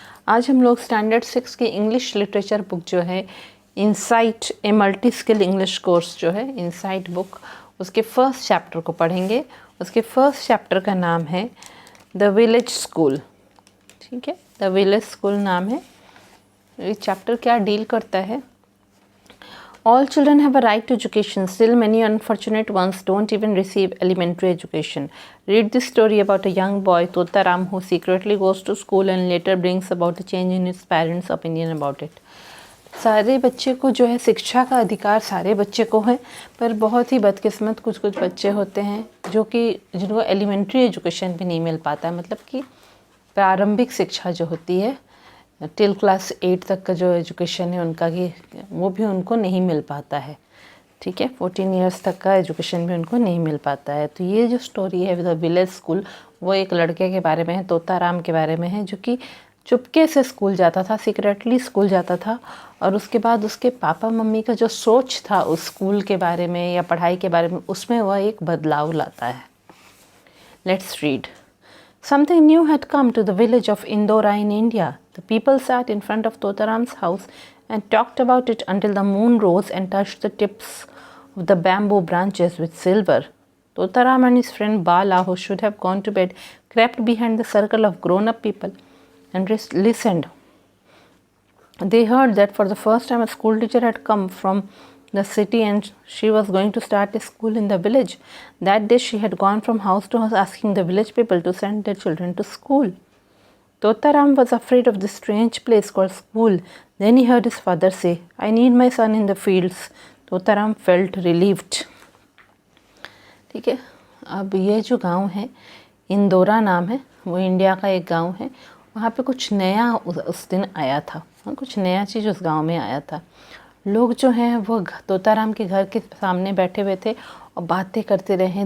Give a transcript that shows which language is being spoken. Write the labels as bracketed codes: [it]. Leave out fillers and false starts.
[hi] आज हम लोग स्टैंडर्ड 6 की इंग्लिश लिटरेचर बुक जो है insight a multi skill English course जो है इनसाइट बुक, उसके फर्स्ट चैप्टर को पढ़ेंगे। उसके फर्स्ट चैप्टर का नाम है द विलेज स्कूल। ठीक है, द विलेज स्कूल नाम है। ये चैप्टर क्या डील करता है? [en] All children have a right to education. Still, many unfortunate ones don't even receive elementary education. Read this story about a young boy, Totaram, who secretly goes to school and later brings about a change in his parents' opinion about it. [hi] सारे बच्चे को जो है शिक्षा का अधिकार सारे बच्चे को है, पर बहुत ही बदकिस्मत कुछ कुछ बच्चे होते हैं जो कि जिनको एलिमेंट्री एजुकेशन भी नहीं मिल पाता, मतलब कि प्रारंभिक शिक्षा जो होती है [en] till class 8 [hi] तक का जो एजुकेशन है उनका कि वो भी उनको नहीं मिल पाता है। ठीक है, [en] 14 years [hi] तक का एजुकेशन भी उनको नहीं मिल पाता है। तो ये जो स्टोरी है द विलेज स्कूल, वो एक लड़के के बारे में है, तोताराम के बारे में है, जो कि चुपके से स्कूल जाता था, सीक्रेटली स्कूल जाता था। और उसके बाद उसके पापा मम्मी का जो सोच था उस स्कूल के बारे में या पढ़ाई के बारे में, उसमें वह एक बदलाव लाता है। [en] Let's read. Something new had come to the village of Indora in India. The people sat in front of Totaram's house and talked about it until the moon rose and touched the tips of the bamboo branches with silver. Totaram and his friend Bala, who should have gone to bed, crept behind the circle of grown-up people and listened. They heard that for the first time a school teacher had come from the city and she was going to start a school in the village. That day she had gone from house to house asking the village people to send their children to school. Totaram was afraid of this strange place called school. Then he heard his father say, "I need my son in the fields." Totaram felt relieved. [hi] ठीक है, अब ये जो गांव है इंदौरा नाम है, वो इंडिया का एक गांव है। वहाँ पे कुछ नया उस दिन आया था, कुछ नया चीज़ उस गांव में आया था। लोग जो हैं वो तोताराम के घर के सामने बैठे हुए थे और बातें करते रहे।